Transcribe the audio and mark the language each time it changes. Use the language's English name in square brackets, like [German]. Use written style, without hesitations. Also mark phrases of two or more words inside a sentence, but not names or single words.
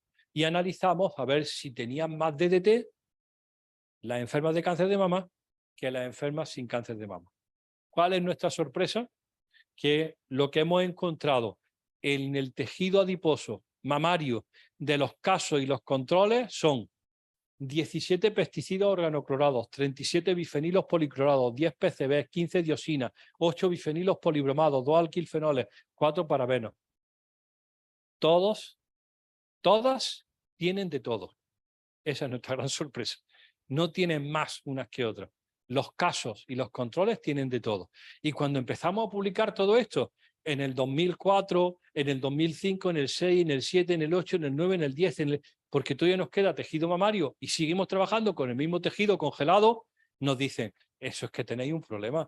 [Spanish] Y analizamos a ver si tenían más DDT las enfermas de cáncer de mama que las enfermas sin cáncer de mama. ¿Cuál es nuestra sorpresa? Que lo que hemos encontrado en el tejido adiposo mamario de los casos y los controles son 17 pesticidas organoclorados, 37 bifenilos policlorados, 10 PCBs, 15 dioxinas, 8 bifenilos polibromados, 2 alquilfenoles, 4 parabenos. Todas tienen de todo. Esa es nuestra gran sorpresa. No tienen más unas que otras. Los casos y los controles tienen de todo. Y cuando empezamos a publicar todo esto, en el 2004, en el 2005, en el 6, en el 7, en el 8, en el 9, en el 10, porque todavía nos queda tejido mamario y seguimos trabajando con el mismo tejido congelado, nos dicen, eso es que tenéis un problema.